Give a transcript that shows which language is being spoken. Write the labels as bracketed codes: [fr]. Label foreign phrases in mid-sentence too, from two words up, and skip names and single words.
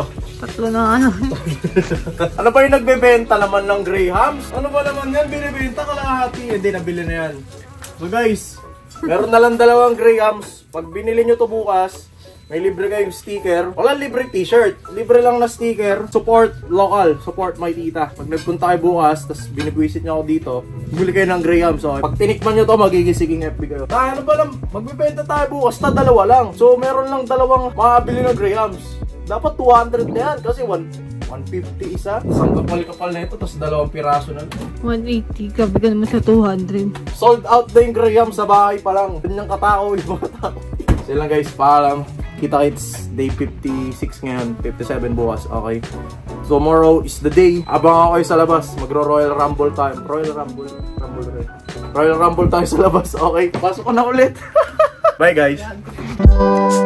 [tl] Tatlo na ano. Ano ba yung nagbebenta naman ng Grahams? Ano ba naman yan? Binibenta kalahati. Hindi, nabili na yan. So guys, meron na lang 2 Grahams. Pag binili nyo to bukas, may libre kayong sticker. Wala libre t-shirt. Libre lang na sticker. [en] Support local. Support my tita. [tl] Pag nagpunta kayo bukas, tapos binibwisit nyo ako dito, bumili kayo ng Grahams. So, pag tinikman nyo to, magigising FB kayo. Ano ba lang, magbibenta tayo bukas na 2 lang. So, meron lang 2 makabili ng Grahams. Dapat 200 na yan kasi 150 isa. Isang kapal-kapal na ito, tapos 2 piraso na. 180, gabi ka naman sa 200. Sold out na yung Grahams sa bahay pa lang. Ganyang katao yung mga tao. So lang guys, paalam. Kita-kits, day 56 ngayon, 57 bukas, okay. [en] Tomorrow is the day. [tl] Abang ako kayo sa labas, magro-Royal Rumble time. Royal Rumble tayo sa labas, okay. Pasok ko na ulit. [en] Bye guys.